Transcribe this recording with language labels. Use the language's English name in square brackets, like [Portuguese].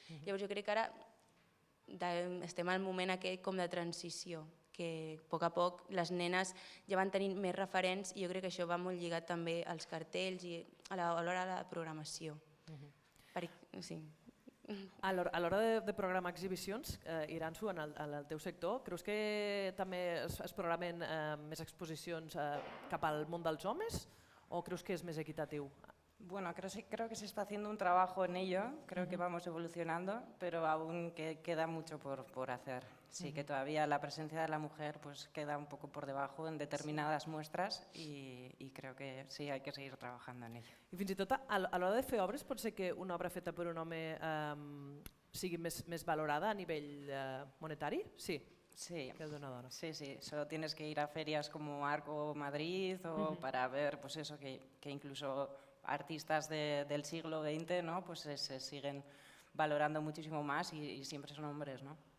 [Catalan] Llavors jo crec que ara estem al moment aquest com de transició, que a poc les nenes ja van tenint més referents i jo crec que això va molt lligat també als cartells i a l'hora de la programació. Sí. A l'hora de programar exhibicions, Iransu, en el teu sector, creus que també es programen més exposicions cap al món dels homes o creus que és més equitatiu? [Spanish] Bueno, creo que se está haciendo un trabajo en ello, creo que vamos evolucionando, pero aún queda mucho por hacer. Sí, que todavía la presencia de la mujer pues queda un poco por debajo en determinadas muestras y creo que sí, hay que seguir trabajando en ello. [Catalan] I fins i tot a l'hora de fer obres pot ser que una obra feta per un home sigui més valorada a nivell monetari? Sí. [Spanish] Sí, [Catalan] que d'una dona. [Spanish] sí, solo tienes que ir a ferias como Arco Madrid o para ver pues eso, que incluso artistas del siglo XX, ¿no? Pues se siguen valorando muchísimo más y siempre son hombres, ¿no?